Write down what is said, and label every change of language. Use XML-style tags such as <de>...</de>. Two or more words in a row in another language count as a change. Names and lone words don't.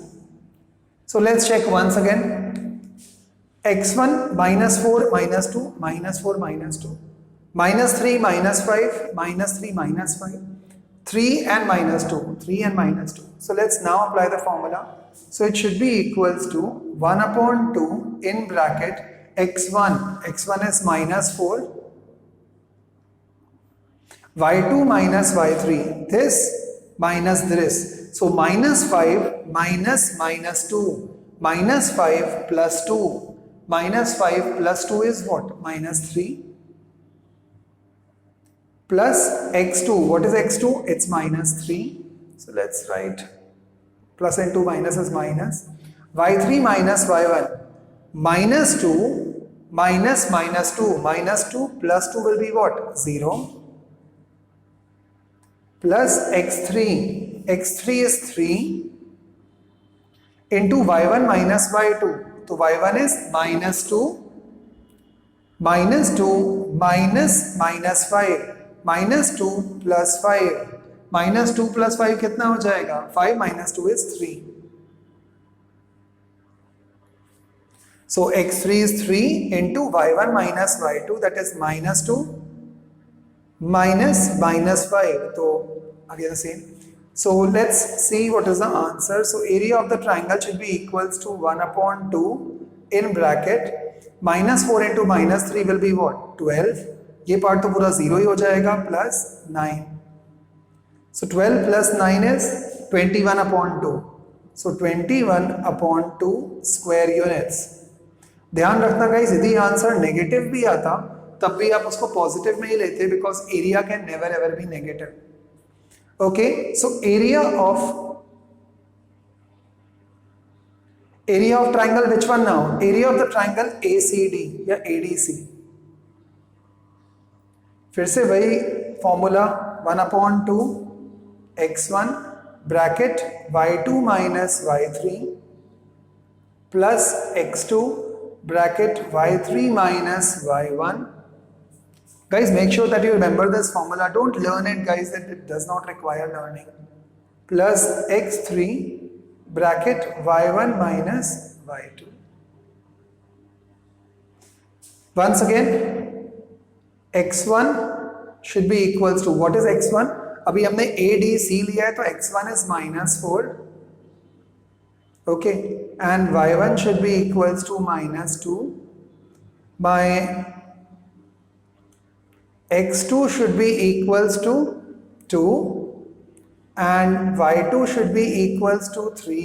<en>So let's check once again. x1 minus 4 minus 2 minus 4 minus 2 minus 3 minus 5 minus 3 minus 5 3 and minus 2 3 and minus 2. So let's now apply the formula. So it should be equals to 1 upon 2 in bracket x1 is minus 4, y2 minus y3, this minus this, so minus 5 minus minus 2, minus 5 plus 2, minus 5 plus 2 is what? Minus 3, plus x2, what is x2? It's minus 3, so let's write plus into minus is minus, y3 minus y1, minus 2 minus minus 2, minus 2 plus 2 will be what? 0, plus x3, x3 is 3 into y1 minus y2, so y1 is minus 2 minus 2 minus minus 5, minus 2 plus 5, minus 2 plus 5</en> <hi>कितना हो जाएगा?</hi> <en>5 minus 2 is 3. So x3 is 3 into y1 minus y2, that is minus 2 minus minus 5, so again the same. So let's see what is the answer. So area of the triangle should be equals to 1 upon 2 in bracket minus 4 into minus 3 will be what? 12,</en> <hi>ये पार्ट तो पूरा 0 ही हो जाएगा,</hi> <en>plus 9. So 12 plus 9 is 21 upon 2, so 21 upon 2 square units.</en> <hi>ध्यान रखना गाइस, यदि आंसर नेगेटिव भी आता तब भी आप उसको पॉजिटिव में ही लेते,</hi> <en>because area can never ever be negative. okay, so area of triangle which one now? area of the triangle ACD</en> <hi>या ADC. फिर से वही फॉर्मूला,</hi> <en>1 upon 2 x1 bracket y2 minus y3 plus x2 bracket y3 minus y1. Guys, make sure that you remember this formula. Don't learn it, guys, that it does not require learning. Plus x3 bracket y1 minus y2. Once again, x1 should be equals to, what is x1?</en> <hi>अभी हमने ADC लिया है, तो</hi> <en>x1 is minus 4. Okay, and y1 should be equals to minus 2. My x2 should be equals to 2 and y2 should be equals to 3.</en>